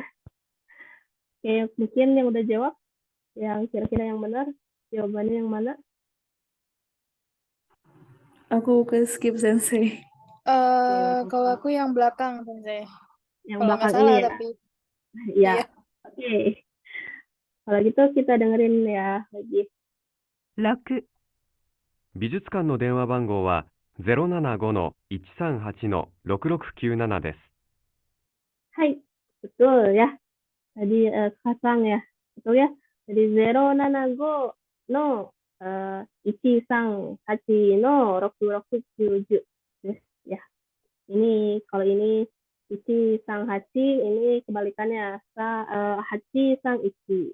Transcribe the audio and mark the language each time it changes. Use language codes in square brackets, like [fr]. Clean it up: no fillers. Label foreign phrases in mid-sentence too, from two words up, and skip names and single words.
[id] Oke, mungkin yang udah jawab, yang kira-kira yang benar, jawabannya yang mana? Aku ke skip Sensei. Kalau aku yang belakang Sensei. Yang Kalau nggak belakang salah ini ya? tapi Ya, iya. oke. Kalau gitu kita dengerin ya lagi. 6、 [ja] 美術館の電話番号は075-138-6697です。 [id] Hai, betul ya. Tadi kasang ya, betul ya. [ja] Jadi 075 の いち さん はち の ろく ろく きゅうじゅう. [id] Ya. Ini kalau ini [ja] いちさんはち, [id] ini kebalikannya [ja] はちさんいち.